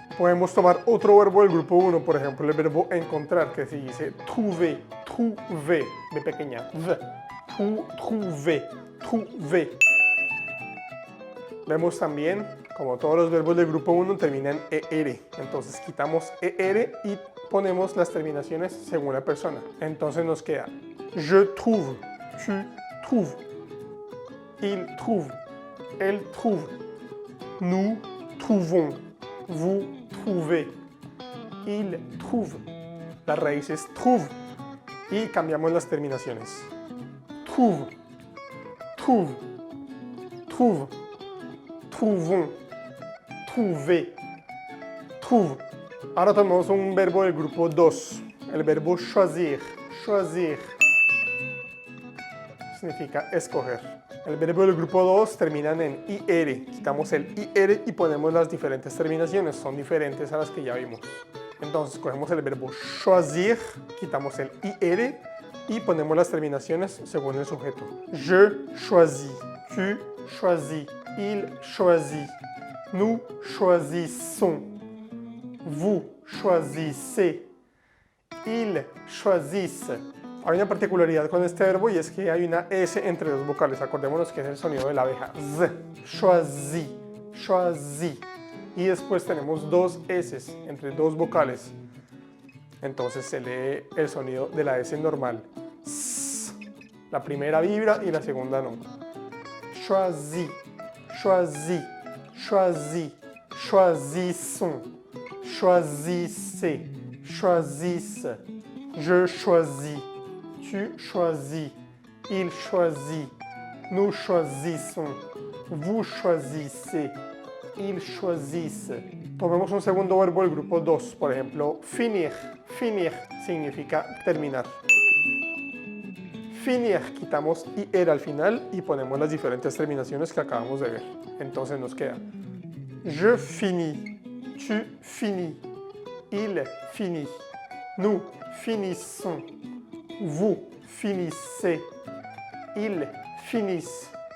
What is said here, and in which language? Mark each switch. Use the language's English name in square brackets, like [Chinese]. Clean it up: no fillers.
[Spanish] Podemos tomar otro verbo del grupo 1, por ejemplo el verbo encontrar, que se dice trouver, trouver, de pequeña, v, trouver, trouver. Vemos también, como todos los verbos del grupo 1, terminan ER. Entonces quitamos ER y ponemos las terminaciones según la persona. Entonces nos queda [French] je trouve, tu trouves, il trouve, elle trouve, nous trouvons, vous trouvez, il trouve. [Spanish] La raíz es trouve y cambiamos las terminaciones. [French] Trouve, trouve, trouve, trouvons, trouver, trouve. [Spanish] Ahora tomamos un verbo del grupo 2, el verbo choisir, choisir, significa escoger. El verbo del grupo 2 terminan en IR, quitamos el IR y ponemos las diferentes terminaciones, son diferentes a las que ya vimos. Entonces cogemos el verbo choisir, quitamos el IR y ponemos las terminaciones según el sujeto. [French] Je choisis, tu choisis, il choisit, nous choisissons, vous choisissez, ils choisissent. [Spanish] Hay una particularidad con este verbo y es que hay una S entre dos vocales. Acordémonos que es el sonido de la abeja. Z. Choisis, choisis. Y después tenemos dos S entre dos vocales. Entonces se lee el sonido de la S normal. S. La primera vibra y la segunda no. [French] Choisis, choisis, choisis, choisissons, choisissez, choisissent, je choisis, tu choisis, il choisit, nous choisissons, vous choisissez, ils choisissent. [Spanish] Tomemos un segundo verbo del grupo 2, por ejemplo, finir. Finir significa terminar. Finir, quitamos IR al final y ponemos las diferentes terminaciones que acabamos de ver. Entonces nos queda [French] je finis, tu finis, il finit, nous finissons, vous finissez, ils finissent.